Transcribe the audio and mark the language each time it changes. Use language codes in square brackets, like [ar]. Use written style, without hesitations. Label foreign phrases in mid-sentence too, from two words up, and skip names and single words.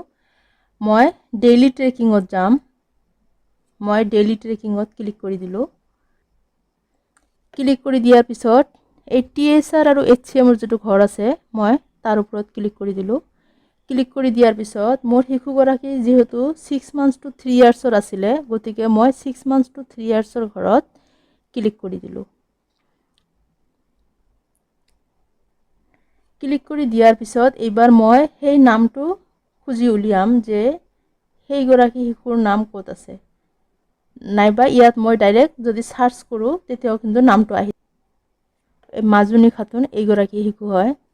[as] মই [en] daily tracking [as] যাম। মই [en] daily tracking [as] ক্লিক কৰি দিলোঁ। ক্লিক কৰি দিয়াৰ পিছত এই TSR আৰু HCMৰ যিটো ঘৰ আছে, মই তাৰ ওপৰত ক্লিক কৰি দিলোঁ। ক্লিক কৰি দিয়াৰ পিছত মোৰ শিশুগৰাকী যিহেতু [en] 6 months to 3 years [as] আছিলে, গতিকে মই [en] 6 months to 3 years [as] ঘৰত ক্লিক কৰি দিলোঁ। ক্লিক কৰি দিয়াৰ পিছত এইবাৰ মই সেই নামটো খুজি উলিয়াম যে সেইগৰাকী শিশুৰ নাম ক'ত আছে, নাইবা ইয়াত মই ডাইৰেক্ট যদি চাৰ্চ কৰোঁ তেতিয়াও কিন্তু নামটো আহি, মাজনী খাতুন এইগৰাকী শিশু হয়।